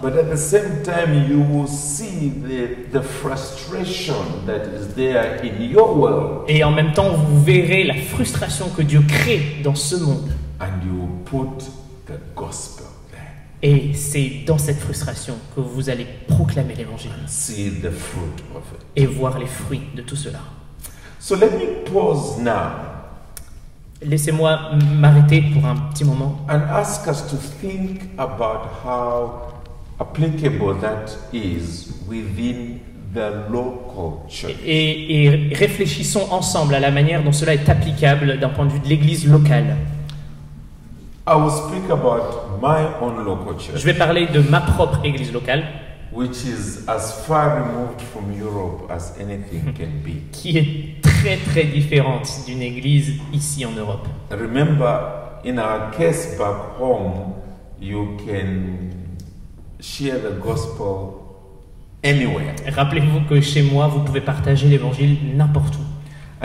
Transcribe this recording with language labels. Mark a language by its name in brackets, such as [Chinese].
[English] But at the same time, you will see the frustration that is there in your world. [French] Et en même temps, vous verrez la frustration que Dieu crée dans ce monde. [English] And you put the gospel there. [French] Et c'est dans cette frustration que vous allez proclamer l'évangile [English] See the fruit of it. [French] et voir les fruits de tout cela. [English] So let me pause now [French] Laissez-moi m'arrêter pour un petit moment [English] and ask us to think about how applicable that is within the local church. [French] et réfléchissons ensemble à la manière dont cela est applicable d'un point de vue de l'Église locale. [English] I will speak about my own local church, [French] Je vais parler de ma propre Église locale, [English] which is as far removed from Europe as anything can be. [French] qui est très différente d'une Église ici en Europe. [English] Remember, in our case back home, you can share the gospel anywhere. [French] Rappelez-vous que chez moi, vous pouvez partager l'Évangile n'importe où.